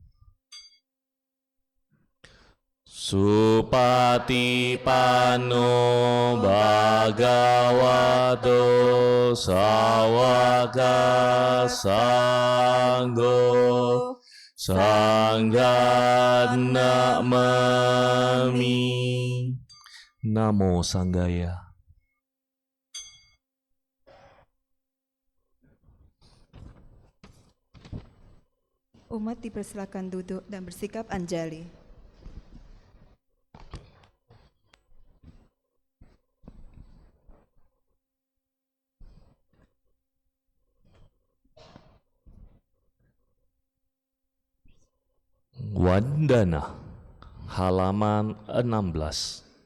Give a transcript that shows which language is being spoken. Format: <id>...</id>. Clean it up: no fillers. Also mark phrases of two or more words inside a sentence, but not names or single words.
<pi>Supatipanno Bhagavato Sawaka Sangho Sanggan Namami. Namo Sanggaya.</pi> <id>Umat dipersilakan duduk dan bersikap anjali. Wandana, halaman 16.</id>